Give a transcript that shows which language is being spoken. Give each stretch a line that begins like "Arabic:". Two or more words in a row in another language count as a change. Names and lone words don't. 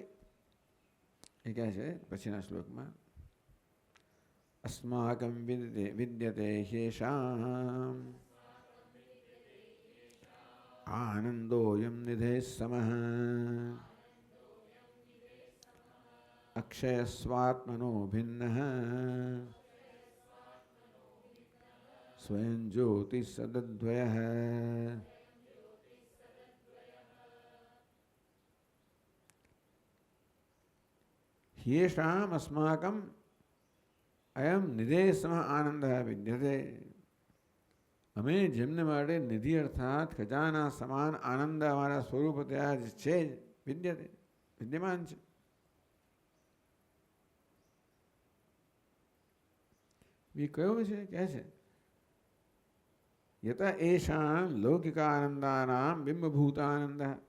Gujarati: એ કહે છે પછીના શ્લોકમાં,
Sanskrit: અસ્માકમ વિદ્યતે હેષામ આનંદોયમ નિધે સમઃ અક્ષય સ્વાત્મનો ભિન્ન સ્વયં જ્યોતિ સદદ્વય. ह्येषाम् अस्माकम् अयम निधे सम आनंद विद्यते.
Gujarati: અમે જેમને માટે નિધિ અર્થાત ખજાના સમાન આનંદ અમારા સ્વરૂપ ત્યાં છે, વિદ્યતે વિદ્યમાન છે. એ કયો છે? કહે છે
Sanskrit: યત એષાં લૌકિકાનંદાનામ બિંબભૂતાનંદ.